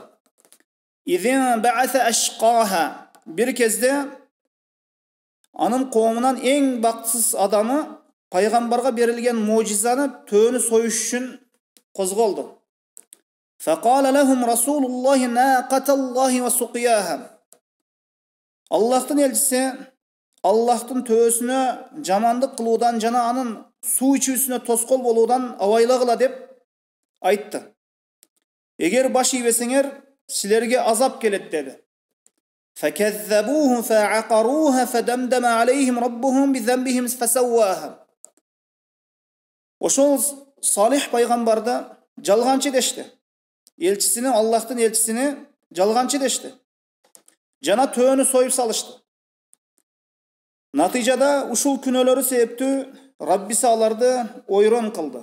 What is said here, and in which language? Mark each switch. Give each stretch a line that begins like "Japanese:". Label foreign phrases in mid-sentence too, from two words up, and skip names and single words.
Arabic: إذ انبعث أشقاها.
Kyrgyz: Бир кезде анын коомунан эң бактысыз адамы пайгамбарга берилген мужизаны төөнү союш үчүн козголду.
Arabic: فقال لهم رسول الله ناقة الله وسقياها.
Kyrgyz: Аллахтын элчиси Аллахтын төөсүнө жамандык кылуудан жана анын суу ичүүсүнө тоскоол болуудан абайлагыла деп айтты. Эгер баш ийбесеңер, силерге азап келет деди.
Arabic: فكذبوه فعقروها فدمدم عليهم ربهم بذنبهم فسواها.
Kyrgyz: Ошол Салих пайгамбарды жалганчы дешти. Элчисини, Аллахтын элчисини жалганчы дешти. Жана төөнү союп салышты. Натыйжада ушул күнөөлөрү себептүү Раббиси аларды ойрон кылды.